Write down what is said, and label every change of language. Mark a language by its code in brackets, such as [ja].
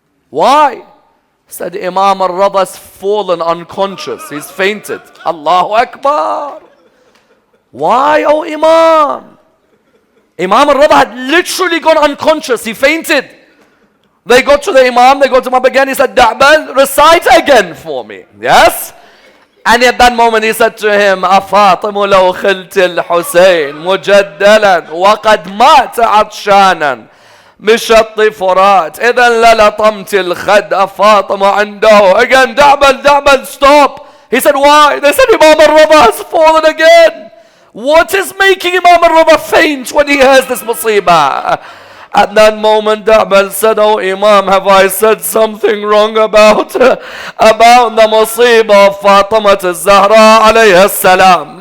[en] Why? Said Imam al-Rada's fallen unconscious. He's fainted. Allahu Akbar. Why, oh Imam? Imam al-Rada had literally gone unconscious. He fainted. They got to the Imam, they got him up again. He said, Da'bal, recite again for me. Yes? And at that moment he said to him, [ar] أَفَاطِمُ لَوْ خِلْتِ الْحُسَيْنِ مُجَدَّلًا وَقَدْ مَاتَ عَطْشَانًا بشط فرات إذا للطمت الخد أفاطم عنده. [en] Again, Da'bal, stop. He said, why? They said, Imam al-Rada has fallen again. What is making Imam al-Rada faint when he hears this musibah? At that moment, Da'bal said, oh Imam, have I said something wrong about the musibah of Fatima al-Zahra alayha salam?